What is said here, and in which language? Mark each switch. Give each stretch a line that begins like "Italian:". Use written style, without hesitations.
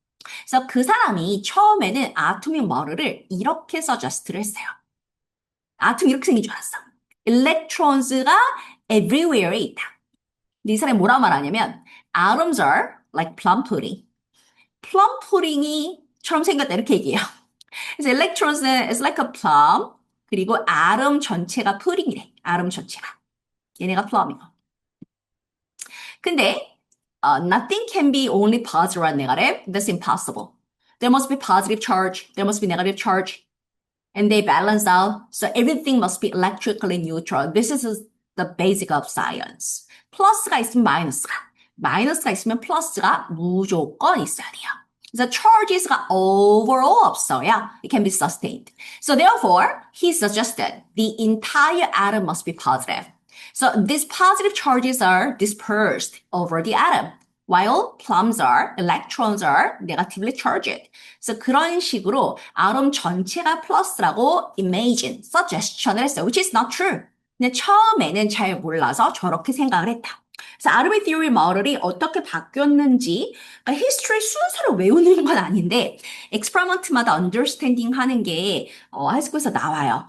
Korean: 그래서 그 사람이 처음에는 아톰의 머럴을 이렇게 suggest를 했어요. 아톰이 이렇게 생긴 줄 알았어. electrons가 everywhere에 있다. 근데 이 사람이 뭐라 말하냐면
English: atoms are like plum pudding.
Korean: plum pudding이처럼 생겼다 이렇게 얘기해요. 그래서 electrons는
English: is like a plum
Korean: 그리고 atom 전체가 pudding이래. atom 전체가. 얘네가 plum이고.
English: 근데 nothing can be only positive or negative. That's impossible. There must be positive charge. There must be negative charge. And they balance out. So everything must be electrically neutral. This is the basic of science.
Korean: 플러스가 있으면 마이너스가 있으면 플러스가 무조건 있어야 돼요. 그래서 charges가 overall 없어야
English: it can be sustained. So therefore, he suggested the entire atom must be positive. So these positive charges are dispersed over the atom. While electrons are negatively charged.
Korean: 그래서 그런 식으로 아tom 전체가 플러스라고 suggestion을 했어요.
English: Which is not true.
Korean: 근데 처음에는 잘 몰라서 저렇게 생각을 했다. 그래서 아르비 theory 모델이 어떻게 바뀌었는지, 그러니까 history 순서를 외우는 건 아닌데, experiment마다 understanding 하는 게, 하이스쿨에서 나와요.